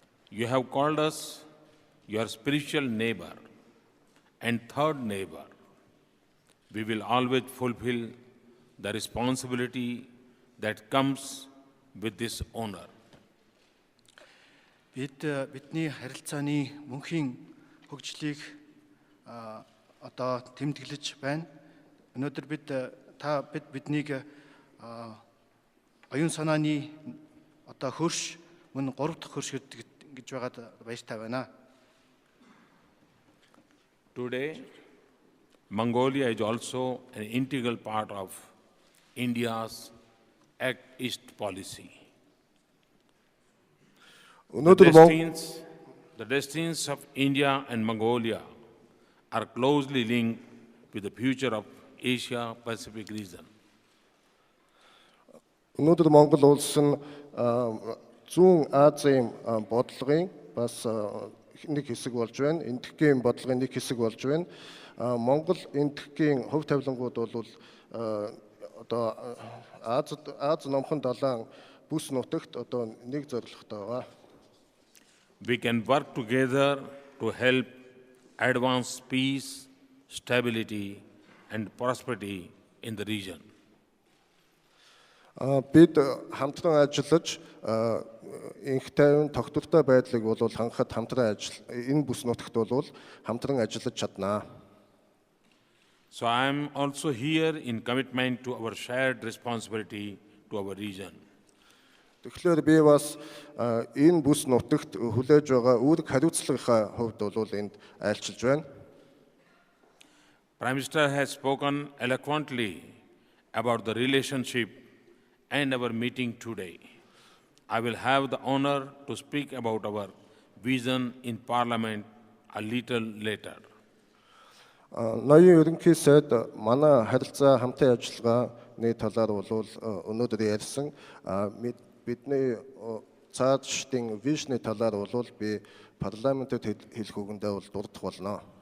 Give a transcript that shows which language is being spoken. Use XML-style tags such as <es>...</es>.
<en>You have called us your spiritual neighbor and third neighbor. We will always fulfill the responsibility that comes with this honor.</en> <mn>Бидний харилцааны мөнхийн хөгжлийг одоо тэмдэглэж байна. Өнөөдөр биднийг оюун санааны одоо хөрш мөн 3 дахь хөрш гэж байгаад баяртай байна.</mn> <en>Today, Mongolia is also an integral part of India's Act East policy. The destinies of India and Mongolia are closely linked with the future of Asia-Pacific region.</en> <mn>Өнөөдөр Монгол улс нь зүүн Азийн бодлогын бас нэг хэсэг болж байна. Энэтхэгийн бодлогын нэг хэсэг болж байна. Монгол энэтхэгийн хөв тавилангууд бол одоо Аз номхон далайн бүс нутагт одоо нэг зорилготой байгаа.</mn> <en>We can work together to help advance peace, stability, and prosperity in the region.</en> <mn>Бид хамтран ажиллаж инх тайван тогтвортой байдлыг бол хангахад хамтран энэ бүс нутагт бол хамтран ажиллаж чаднаа.</mn> <en>So I am also here in commitment to our shared responsibility to our region.</en> <mn>Тэгэхээр би бас энэ бүс нутагт хүлээж байгаа үүрэг хариуцлагынхаа хувьд бол энд айлчилж байна.</mn> <en>Prime Minister has spoken eloquently about the relationship and our meeting today. I will have the honor to speak about our vision in Parliament a little later.</en> <mn>Ноён ерөнхий сайд манай харилцаа хамтын ажиллагааны талаар бол өнөөдөр ярьсан. Бидний цаашдын вижны талаар бол би парламентэд хэлэх үгэндээ бол дурдах болно.</mn>